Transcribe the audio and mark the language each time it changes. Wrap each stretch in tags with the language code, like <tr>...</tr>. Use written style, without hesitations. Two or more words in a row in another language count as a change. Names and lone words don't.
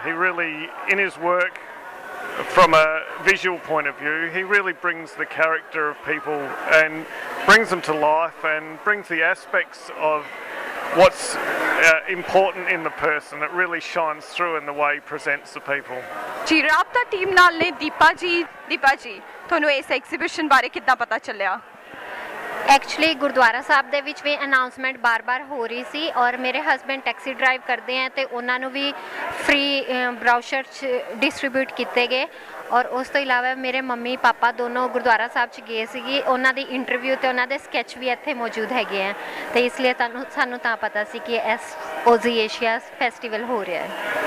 <en>He really, in his work, from a visual point of view, he really brings the character of people and brings them to life and brings the aspects of what's important in the person. It really shines through in the way he presents the people.</en> <pa>ਜੀ ਰਾਬਤਾ ਟੀਮ ਨਾਲ ਨੇ ਦੀਪਾ ਜੀ ਤੁਹਾਨੂੰ ਇਸ ਐਗਜ਼ੀਬਿਸ਼ਨ ਬਾਰੇ ਕਿੱਦਾਂ ਪਤਾ ਚੱਲਿਆ? ਐਕਚੁਅਲੀ ਗੁਰਦੁਆਰਾ ਸਾਹਿਬ ਦੇ ਵਿੱਚ ਵੀ ਅਨਾਉਂਸਮੈਂਟ ਬਾਰ-ਬਾਰ ਹੋ ਰਹੀ ਸੀ, ਔਰ ਮੇਰੇ ਹਸਬੈਂਡ</pa> <en>taxi drive</en> <pa>ਕਰਦੇ हैं ਤੇ ਉਹਨਾਂ ਨੂੰ ਵੀ</pa> <en>free brochures distribute</en> <pa>ਕੀਤੇ ਗਏ, ਔਰ ਉਸ ਤੋਂ ਇਲਾਵਾ ਮੇਰੇ ਮੰਮੀ ਪਾਪਾ ਦੋਨੋਂ ਗੁਰਦੁਆਰਾ ਸਾਹਿਬ 'ਚ ਗਏ ਸੀਗੇ, ਉਹਨਾਂ ਦੀ ਇੰਟਰਵਿਊ ਤੇ ਉਹਨਾਂ ਦੇ ਸਕੈਚ ਵੀ ਇੱਥੇ ਮੌਜੂਦ ਹੈਗੇ ਆ, ਤੇ ਇਸ ਲਈ ਸਾਨੂੰ ਤਾਂ ਪਤਾ ਸੀ ਕਿ ਇਸ ਓਜ਼ੀ ਏਸ਼ੀਆ ਫੈਸਟੀਵਲ ਹੋ ਰਿਹਾ ਹੈ।</pa>